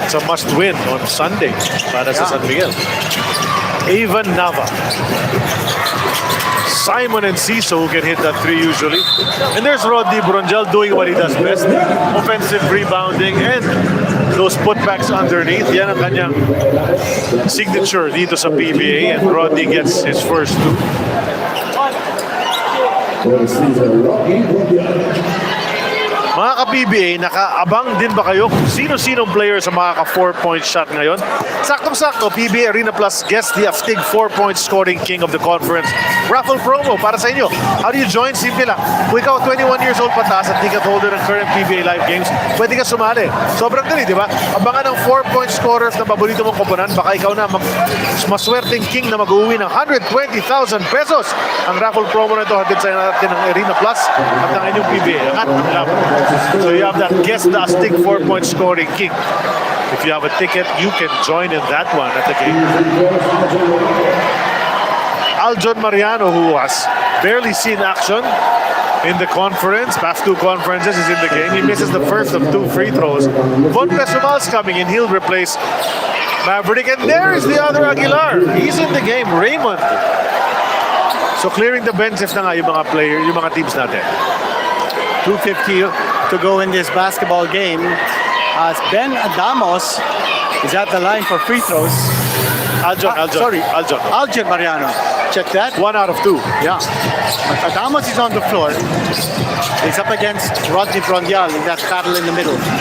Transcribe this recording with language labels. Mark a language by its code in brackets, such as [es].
[en] It's a must win on Sunday [tl] para sa [en] San Miguel. Avon Nava. Simon and Ciso who can hit that 3 usually. And there's Rodney Bronjal doing what he does best. Offensive rebounding and those putbacks underneath. [tl] Yan ang kanyang signature dito sa PBA. [en] And Rodney gets his first 2. [tl] Mga ka-PBA, nakaabang din ba kayo kung sino-sinong player sa mga ka-4-point shot ngayon? Saktong-sakto, [en] PBA Arena Plus guest the Astig 4-point scoring king of the conference. [tl] Raffle promo para sa inyo. [en] How do you join? [tl] Simple lang. Kung ikaw 21 years old pataas at ticket holder ng current PBA live games, pwede ka sumali. Sobrang dali, di ba? Abangan ng 4-point scorers na paborito mong koponan. Baka ikaw na maswerteng king na mag-uwi ng 120,000 pesos. Ang raffle promo na ito hatid sa natin ng Arena Plus at ng inyong PBA. [en] So you have that guess the Astig 4-point scoring king. If you have a ticket, you can join in that one at the game. Aljon Mariano, who has barely seen action in the conference, past 2 conferences, is in the game. He misses the first of 2 free throws. Von Pesumal's coming in. He'll replace Maverick. And there is the other Aguilar. He's in the game. Raymond. So clearing the benches [tl] na nga yung mga player, yung mga teams natin. [en] 2:50 to go in this basketball game as Ben Adamos is at the line for free throws. Aljon Mariano. Check that. 1 out of 2. Yeah. But Adamos is on the floor. He's up against Rodney Brondial in that battle in the middle.